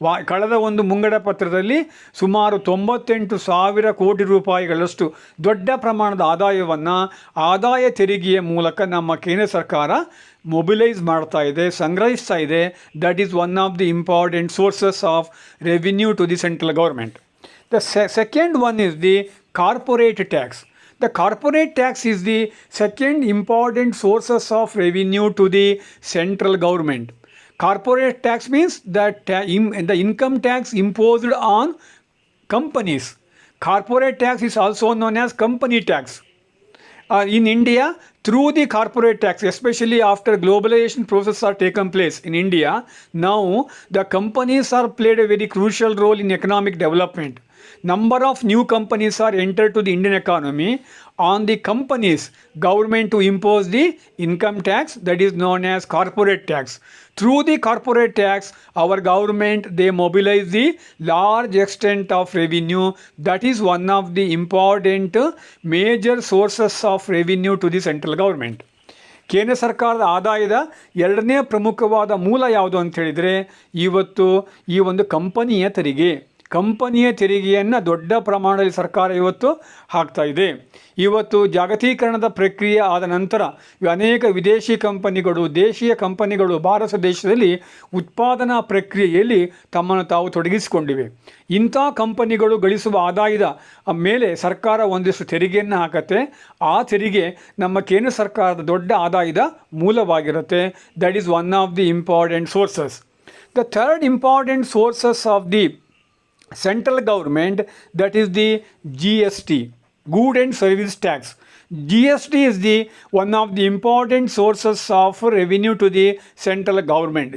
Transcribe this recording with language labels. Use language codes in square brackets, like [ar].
[kn] ಕಳೆದ ಒಂದು ಮುಂಗಡ ಪತ್ರದಲ್ಲಿ ಸುಮಾರು 98,000 ಕೋಟಿ ರೂಪಾಯಿಗಳಷ್ಟು ದೊಡ್ಡ ಪ್ರಮಾಣದ ಆದಾಯವನ್ನು ಆದಾಯ ತೆರಿಗೆಯ ಮೂಲಕ ನಮ್ಮ ಕೇಂದ್ರ ಸರ್ಕಾರ ಮೊಬಿಲೈಸ್ ಮಾಡ್ತಾ ಇದೆ, ಸಂಗ್ರಹಿಸ್ತಾ ಇದೆ. [en] That is one of the important sources of revenue to the central government. The second one is the corporate tax. The corporate tax is the second important sources of revenue to the central government. Corporate tax means that the income tax imposed on companies. Corporate tax is also known as company tax. In India, through the corporate tax, especially after globalization process are taken place in India, now the companies are played a very crucial role in economic development. Number of new companies are entered to the Indian economy. On the companies, government to impose the income tax, that is known as corporate tax. Through the corporate tax, our government, they mobilize the large extent of revenue. That is one of the important major sources of revenue to the central government. [kn] ಕೇಂದ್ರ ಸರ್ಕಾರದ ಆದಾಯದ ಎರಡನೇ ಪ್ರಮುಖವಾದ ಮೂಲ ಯಾವುದು ಅಂತ ಹೇಳಿದರೆ ಇವತ್ತು ಈ ಒಂದು ಕಂಪನಿಯ ತೆರಿಗೆಯನ್ನು ದೊಡ್ಡ ಪ್ರಮಾಣದಲ್ಲಿ ಸರ್ಕಾರ ಇವತ್ತು ಹಾಕ್ತಾ ಇದೆ. ಇವತ್ತು ಜಾಗತೀಕರಣದ ಪ್ರಕ್ರಿಯೆ ಆದ ನಂತರ ಅನೇಕ ವಿದೇಶಿ ಕಂಪನಿಗಳು, ದೇಶೀಯ ಕಂಪನಿಗಳು ಭಾರತ ದೇಶದಲ್ಲಿ ಉತ್ಪಾದನಾ ಪ್ರಕ್ರಿಯೆಯಲ್ಲಿ ತಮ್ಮನ್ನು ತಾವು ತೊಡಗಿಸಿಕೊಂಡಿವೆ. ಇಂಥ ಕಂಪನಿಗಳು ಗಳಿಸುವ ಆದಾಯದ ಮೇಲೆ ಸರ್ಕಾರ ಒಂದಿಷ್ಟು ತೆರಿಗೆಯನ್ನು ಹಾಕತ್ತೆ. ಆ ತೆರಿಗೆ ನಮ್ಮ ಕೇಂದ್ರ ಸರ್ಕಾರದ ದೊಡ್ಡ ಆದಾಯದ ಮೂಲವಾಗಿರುತ್ತೆ. [en] That is one of the important sources. The third important sources of the central government, that is the GST, good and service tax. GST is the one of the important sources of revenue to the central government.